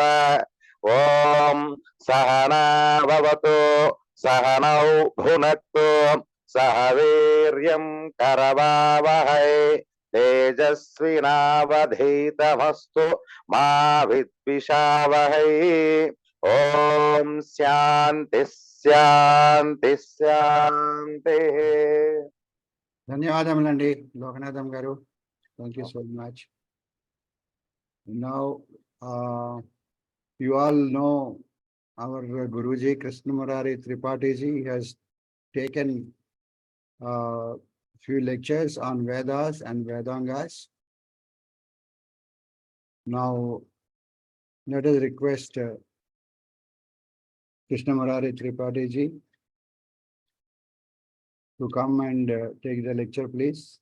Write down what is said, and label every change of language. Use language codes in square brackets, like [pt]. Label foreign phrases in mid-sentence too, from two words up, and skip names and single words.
[sa] ओम सहना भवतु सहनौ भुनक्तु सह वीर्यं करवावहै तेजस्विनावधीतमस्तु मा विद्विषावहै। ओम शांति शांति शांतिः। [te] ధన్యవాదములండి లోకనాథం గారు. [en] Thank you so much. Now you all know our Guruji Krishna Murari Tripathi ji has taken few lectures on Vedas and Vedangas. Now let us request Krishna Murari Tripathi ji to come and take the lecture, please.